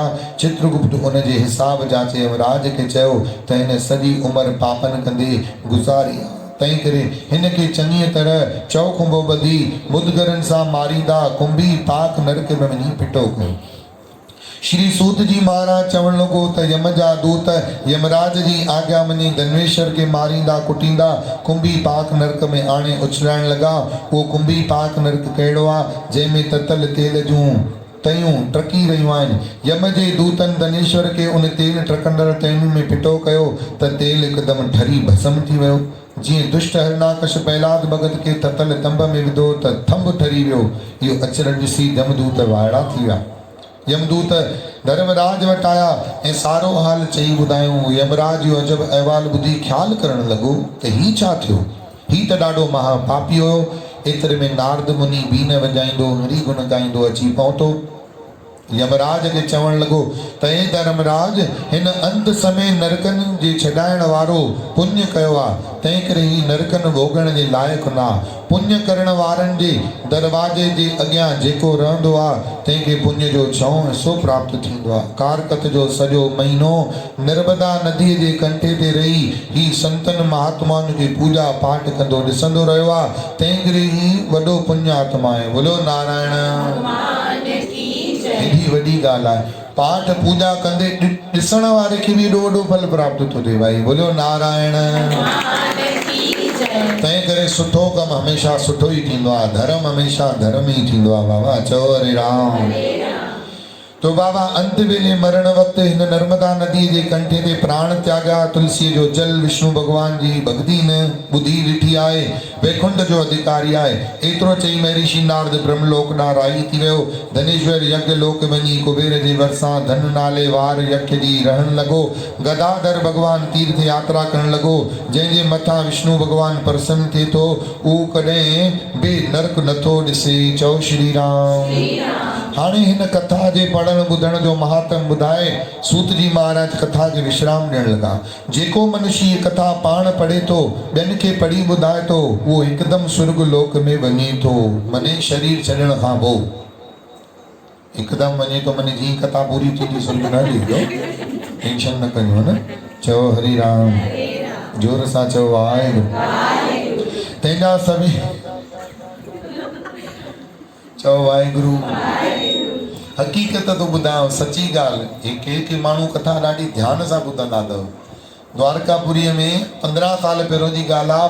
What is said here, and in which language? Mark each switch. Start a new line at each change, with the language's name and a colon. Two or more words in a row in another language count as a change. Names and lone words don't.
Sindhi: चित्रगुप्त उन जे हिसाब जाचे यमराज खे चयो त हिन सॼी उमिरि पापनि कंदे गुज़ारी आहे। तंहिं करे हिन खे चङीअ तरह चौखुंबो ॿधी मुदगरनि सां मारींदा कुंभी पाक नरक में वञी फिटो कयो। श्री सूत जी महाराज चवण लॻो त यम जा दूत यमराज जी आज्ञा मञी धनेश्वर के मारींदा कुटींदा कुंभी पाक नरक में आणे उछलाइण लॻा। उहो कुंभी पाक नरक कहिड़ो आहे जंहिंमें ततल तेल जूं तयूं टकी रहियूं आहिनि। यम जे दूतनि धनेश्वर के उन तेल टकंदड़ तयुनि में फिटो कयो त तेल हिकदमि ठरी भस्म थी वियो। जीअं दुष्ट हरणाकश प्रहलाद भगत के ततल तंब में विधो त थंब ठरी वियो। इहो अचरज ॾिसी यमदूत वाइड़ा थी विया। यमदूत धर्मराज वटि आया ऐं सारो हाल चई ॿुधायूं। यमराज जो अजब अहवाल ॿुधी ख़्यालु करणु लॻो त हीउ छा थियो। हीउ त ॾाढो महापापी हुयो। एतिरे में नारद मुनि बीन वॼाईंदो हरि गुण ॻाईंदो अची पहुतो। यमराज खे चवण लॻो त हे धर्मराज हिन अंत समय नरकनि जे छॾाइण वारो पुण्य कयो आहे। तंहिं करे ही नरकनि भोगण जे लाइक़ु न आहे। पुण्य करण वारनि जे दरवाजे जे अॻियां जेको रहंदो आहे तंहिंखे पुण्य जो छऊं हिसो प्राप्त थींदो आहे। कारकत जो सॼो महीनो नर्मदा नदीअ जे कंठे ते रही ही संतनि महात्माउनि खे पूजा पाठ कंदो ॾिसंदो रहियो आहे। तंहिं करे ही वॾो पुण्य आत्मा आहे। बोलो नारायण। एॾी वॾी ॻाल्हि आहे। पाठ पूजा कंदे ॾिसण वारे खे बि एॾो वॾो फल प्राप्त थो थिए। भाई बोलो नारायण। तंहिं करे सुठो कमु हमेशह सुठो ई थींदो आहे। धर्म हमेशह धर्म ई थींदो आहे। बाबा चओ हरे राम। तो बाबा अंत वेले मरण वक़्तु हिन नर्मदा नदीअ जे कंठे ते प्राण त्यागा। तुलसीअ जो जल विष्णु भगवान जी भक्ति न ॿुधी ॾिठी आहे। वैकुंठ जो अधिकारी आहे। एतिरो चई महर्षि नारद ब्रह्मलोक ॾांहुं राही थी वियो। धनेश्वर यज्ञ लोक वञी कुबेर जे भरिसां धन नाले वार यज्ञ जी रहण लॻो। गदाधर भगवान तीर्थ यात्रा करण लॻो। जंहिंजे मथां विष्णु भगवान प्रसन्न थिए थो उहो कॾहिं बि नरक नथो ॾिसे। चओ श्री राम। हाणे हिन कथा जे पढ़ण ॿुधण जो महात्म ॿुधाए सूत जी महाराज कथा खे विश्राम ॾियण लॻा। जेको मनुष्य हीअ कथा पाण पढ़े थो ॿियनि खे पढ़ी ॿुधाए थो उहो हिकदमि स्वर्ग लोक में वञे थो। मने शरीर छॾण खां पोइ हिकदमि वञे थो। मने जीअं कथा पूरी थींदी स्वर्ग न ॾींदो। टेंशन न कयो न। चओ हरि राम। जोर सां चओ वाहेगुरु। तंहिंजा सभी चओ वाहेगुरु। हक़ीक़त तो ॿुधायांव सची ॻाल्हि। के माण्हू कथा ॾाढी ध्यान सां ॿुधंदा अथव। द्वारकापुरीअ में 15 साल पहिरियों जी ॻाल्हि आहे।